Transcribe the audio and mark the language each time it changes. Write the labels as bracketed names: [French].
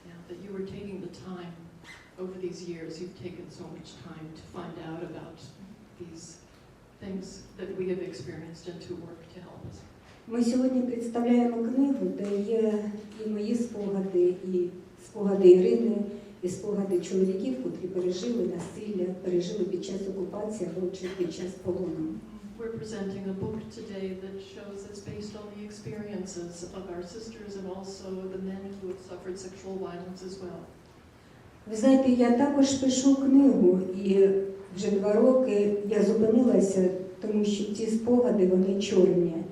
[English] That you were taking the time over these years, you've taken so much time to find out about these things that we have experienced and to work to help us. [Ukrainian] Ми сьогодні представляємо книгу, де є і мої спогади, і спогади Ірини, і спогади чоловіків, котрі пережили насилля, пережили під час окупації або під час полону. [English] We're presenting a book today that shows it's based on the experiences of our sisters and also the men who have suffered sexual violence as well. [Ukrainian] Ви знаєте, я також пишу книгу, і вже 2 роки я зупинилася, тому що ті спогади, вони чорні.